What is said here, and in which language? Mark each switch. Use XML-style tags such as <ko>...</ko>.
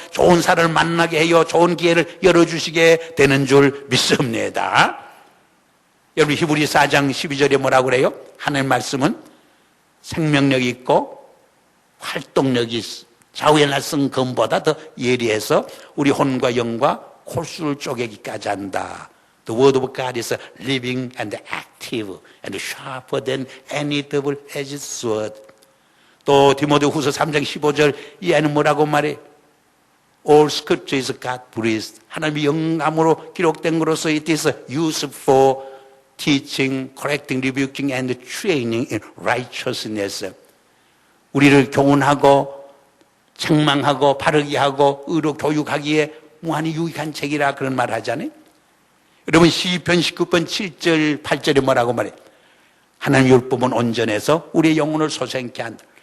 <ko>좋은 사람을 만나게 해요. 좋은 기회를 열어주시게 되는 줄 믿습니다. 여러분, 히브리 4장 12절에 뭐라고 그래요? 하나님 말씀은 생명력이 있고 활동력이 있어. 좌우에 낯선 검보다 더 예리해서 우리 혼과 영과 골수를 쪼개기까지 한다.</ko> <en>The word of God is living and active and sharper than any double-edged sword.</en> <ko>또 디모데후서 3장 15절 이하는 뭐라고 말해?</ko> <en>All scripture is God breathed.</en> <ko>하나님의 영감으로 기록된 것으로서</ko> <en>it is used for teaching, correcting, rebuking and training in righteousness.</en> <ko>우리를 교훈하고 책망하고 바르게 하고 의로 교육하기에 무한히 유익한 책이라 그런 말 하잖아요. 여러분, 시편 19편 7절 8절에 뭐라고 말해요? 하나님 율법은 온전해서 우리의 영혼을 소생케 한다.</ko>